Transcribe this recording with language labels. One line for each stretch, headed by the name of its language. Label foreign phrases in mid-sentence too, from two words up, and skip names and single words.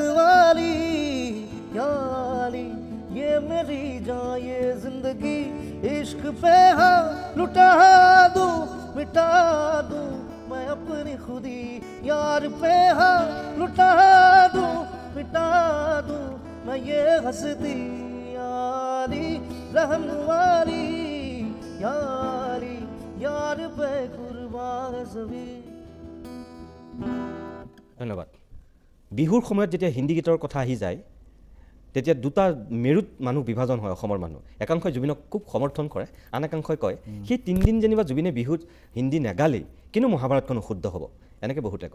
Hindi: वाली याली ये मेरी जान ये जिंदगी इश्क पे हाँ लुटा दूँ मिटा दूँ मैं अपनी खुदी, यार पे हाँ लुटा दूँ मिटा दूँ मैं ये हस्ती, यारी रहम वाली यारी यार पे कुर्बान सभी।
Assamese: ধন্যবাদ। বিহুৰ সময়ত যেতিয়া হিন্দী গীতৰ কথা আহি যায়, তেতিয়া দুটা মেৰুত মানুহ বিভাজন হয় অসমৰ মানুহ। একাংশই জুবিনক খুব সমৰ্থন কৰে, আন একাংশই কয় সেই 3 দিন যেনিবা জুবিনে বিহুত হিন্দী নেগালেই কিন্তু মহাভাৰতখন অশুদ্ধ হ'ব, এনেকৈ বহুতে কয়।